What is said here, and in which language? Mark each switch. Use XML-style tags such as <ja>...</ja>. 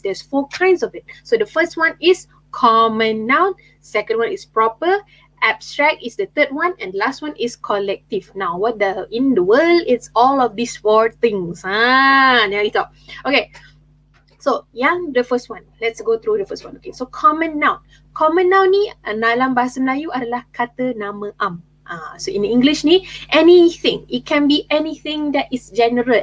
<en>There's 4 kinds of it. So the first one is common noun, second one is proper, abstract is the third one, and last one is collective. Now, what in the world it's all of these 4 things?</en> <ms>Jangan risau.</ms> <en>Okay, so the first one, let's go through the first one. Okay, so common noun.</en> <ms>Common noun ni dalam bahasa Melayu adalah kata nama am.</ms> <en>So in English ni, anything. It can be anything that is general.</en>